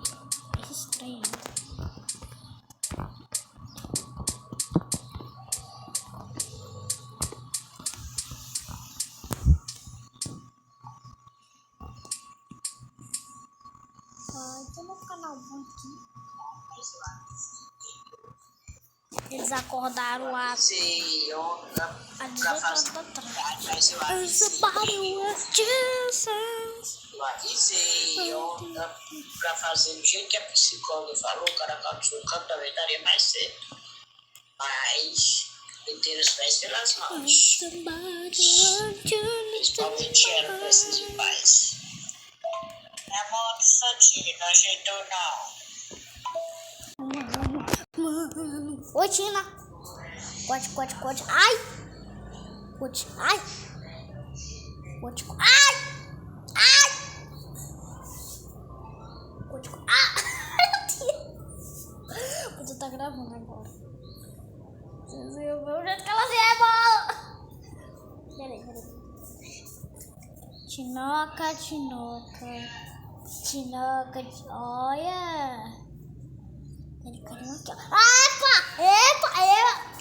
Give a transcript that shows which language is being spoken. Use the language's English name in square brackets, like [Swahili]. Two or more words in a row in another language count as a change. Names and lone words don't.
[Portuguese] É estranho. Tô no canal bom aqui. Eles acordaram a 18 horas da tarde. [English] It's about with Jesus. [Portuguese] Eu avisei ontem pra fazer do jeito que a psicóloga falou, o cara cantou, também daria mais certo. Mas meter os pés pelas mãos. Principalmente ela precisa de paz. Minha mão de Santinho, não ajeitou não. Oi, Tina. Cote. Ai. Cote. Ai. Cote. Ai. Cote. Você tá gravando agora. Vocês viram o jeito que ela rebola. Peraí. Tinoca. Olha. Epa!